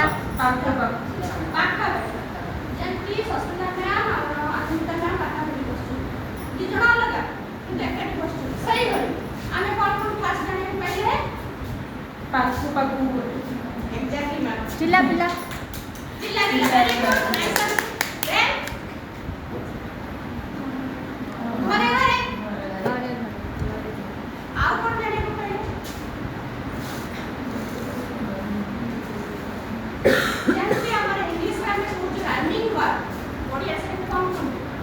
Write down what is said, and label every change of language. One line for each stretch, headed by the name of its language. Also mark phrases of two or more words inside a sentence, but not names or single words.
Odia: ପାଖାପାଖି। ଯେମିତି ସସ୍ମିତା ମ୍ୟାମ୍ ଆଉ ଅନିତା ମ୍ୟାମ୍ ପାଖାପାଖି ବସୁଛନ୍ତି, ଦି ଜଣ ଅଲଗା କିନ୍ତୁ ଏକାଠି ବସୁଛନ୍ତି। ସେଇଭଳି ଆମେ କ'ଣ କ'ଣ ଫାର୍ଷ୍ଟ ଜାଣିବାକୁ ପାଇଲେ? ପାଖକୁ
English: Exactly ma'am.
Odia: ଚିଲା ପିଲା ଚିଲାବିଲା।
English: very good, nice answer. Then
Odia: ଘରେ ଘରେ ଆଉ କ'ଣ ଜାଣିବାକୁ ପାଇଲେ? ଯେମିତି ଆମର ଇଂଲିଶରେ ଆମେ କହୁଛୁ
English: rhyming word,
Odia: ଓଡ଼ିଆ ସେଠି କ'ଣ କୁହନ୍ତି?